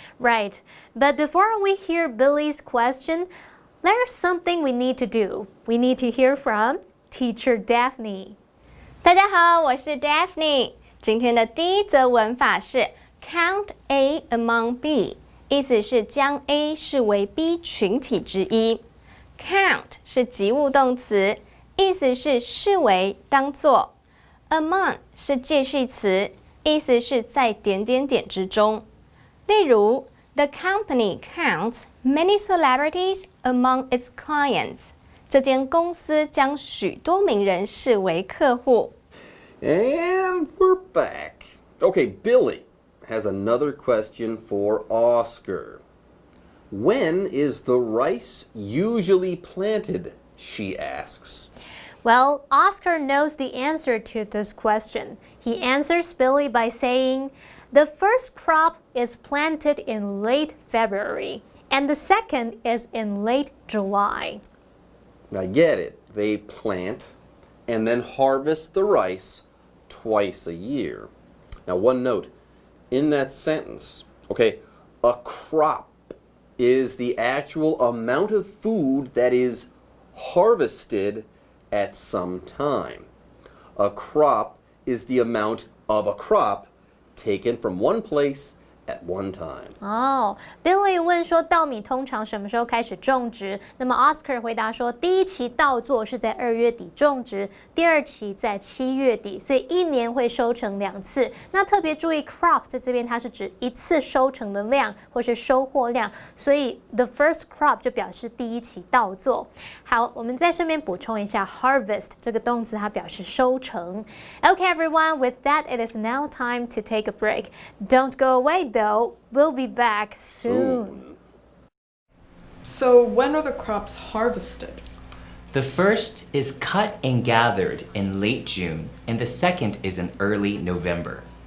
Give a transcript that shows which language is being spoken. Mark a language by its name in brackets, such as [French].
[English] Right, but before we hear Billy's question, there's something we need to do. We need to hear from Teacher Daphne. [Chinese] 大家好，我是 Daphne。今天的第一则文法是 [English] count A among B， [Chinese] 意思是将 A 视为 B 群体之一。 count 是及物动词，意思是视为、当作。 among 是介系词，意思是在点点点之中。例如 [English] ，The company counts many celebrities among its clients。 [Chinese] 这间公司将许多名人视为客户。 [English] And we're back. Okay, Billy has another question for Oscar. When is the rice usually planted? She asks. Well, Oscar knows the answer to this question. He answers Billy by saying, the first crop is planted in late February, and the second is in late July. Now get it. They plant and then harvest the rice twice a year. Now, one note in that sentence, okay, a crop is the actual amount of food that is harvested at some time. A crop is the amount of a crop taken from one place at one time. [Chinese] 哦 Billy 问说稻米通常什么时候开始种植？那么 Oscar 回答说，第一期稻作是在2月底种植，第二期在7月底，所以一年会收成2次。那特别注意 crop 在这边它是指一次收成的量或是收获量，所以 [English] the first crop [Chinese] 就表示第一期稻作。好，我们再顺便补充一下 harvest 这个动词它表示收成。 [English] Okay, everyone, with that, it is now time to take a break. Don't go away, though. We'll be back soon. So, when are the crops harvested? The first is cut and gathered in late June, and the second is in early November.